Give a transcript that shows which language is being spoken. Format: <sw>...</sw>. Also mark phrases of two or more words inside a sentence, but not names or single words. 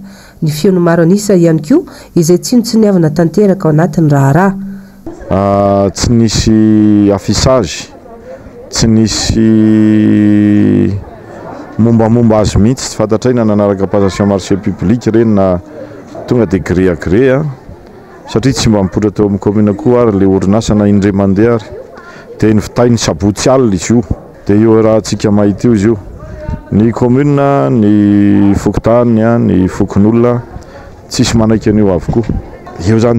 <mg>Ny feony maro anisa ihany koa izay tsy niavana tanteraka ao anatin'ny raharaha. Tsy nisy affichage, tsy nisy mombamomba azy mihitsy tsy fantatraina nanaraka</mg> <fr>passation marché public</fr> <mg>reny na tonga dia</mg> <fr>gré à gré</fr> <mg>satria tsy mba mipotra teo amin'ny commune koa ary le orinasa na indray mandeha ary dia nivitainy sabotsy alina izy io dia io raha antsika mahita io izy io ny commune ny fokotany ny fokon'olona tsisy manaiky an'io avokoa eo zany</mg>